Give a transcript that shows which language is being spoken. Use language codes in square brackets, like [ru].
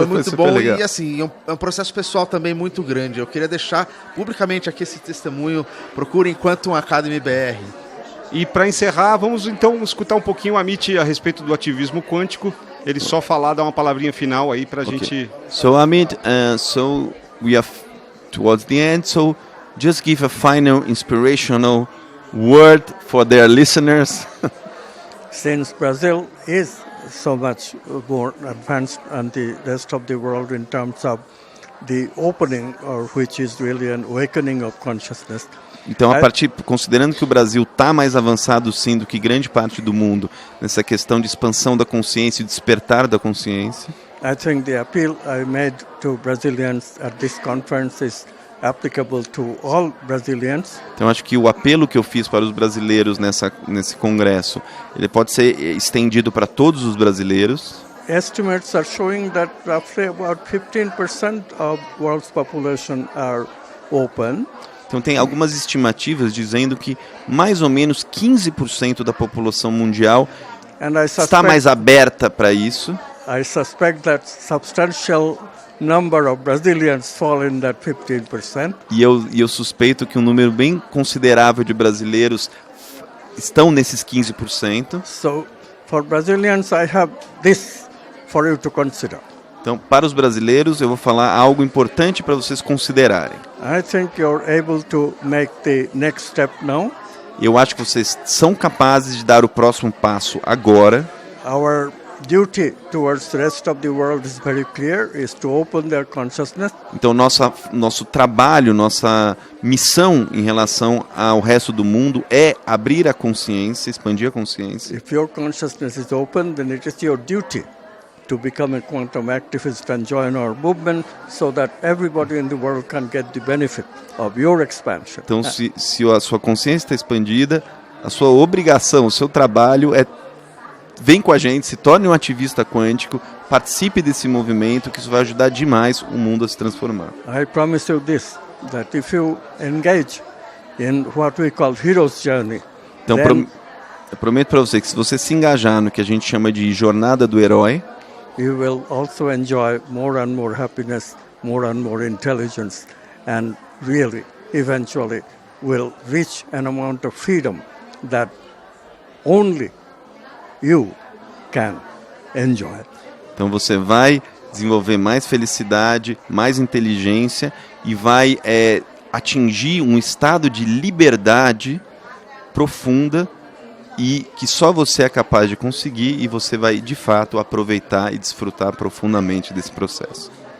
[pt] Foi muito bom legal. E assim, é um processo pessoal também muito grande. Eu queria deixar publicamente aqui esse testemunho. Procurem Quantum Academy BR. E para encerrar, vamos então escutar um pouquinho o Amit a respeito do ativismo quântico. Ele só falar, dar uma palavrinha final aí para a gente... [en] So Amit, so we are towards the end, so just give a final inspirational word for their listeners. Since Brazil is so much more advanced than the rest of the world in terms of the opening, or which is really an awakening of consciousness. [pt] Então, considerando que o Brasil está mais avançado sim do que grande parte do mundo nessa questão de expansão da consciência e despertar da consciência, [en] I think the appeal I made to Brazilians at this conference is applicable to all Brazilians. [pt] Então acho que o apelo que eu fiz para os brasileiros nesse congresso, ele pode ser estendido para todos os brasileiros. [en] Estimates are showing that roughly about 15% of world's population are open. [pt] Então tem algumas estimativas dizendo que mais ou menos 15% da população mundial está mais aberta para isso. [en] I suspect that substantial number of Brazilians fall in that 15%. [pt] E eu suspeito que um número bem considerável de brasileiros estão nesses 15%. [en] So, for Brazilians, I have this for you to consider. [pt] Então, para os brasileiros, eu vou falar algo importante para vocês considerarem. [en] I think you're able to make the next step now. [pt] Eu acho que vocês são capazes de dar o próximo passo agora. [en] Our duty towards the rest of the world is very clear, is to open their consciousness. [pt] Então nosso trabalho, nossa missão em relação ao resto do mundo é abrir a consciência, expandir a consciência. [en] If your consciousness is open, then it is your duty to become a quantum activist and join our movement so that everybody in the world can get the benefit of your expansion. [pt] Então, se a sua consciência está expandida, a sua obrigação, o seu trabalho é vem com a gente, se torne um ativista quântico, participe desse movimento, que isso vai ajudar demais o mundo a se transformar. [en] I promise you this, that if you engage in what we call hero's journey, [pt] então, [en] then [pt] eu prometo para você que se você se engajar no que a gente chama de jornada do herói, [en] you will also enjoy more and more happiness, more and more intelligence, and really, eventually, will reach an amount of freedom that only you can enjoy. [pt] Então você vai desenvolver mais felicidade, mais inteligência e vai atingir um estado de liberdade profunda e que só você é capaz de conseguir, e você vai de fato aproveitar e desfrutar profundamente desse processo.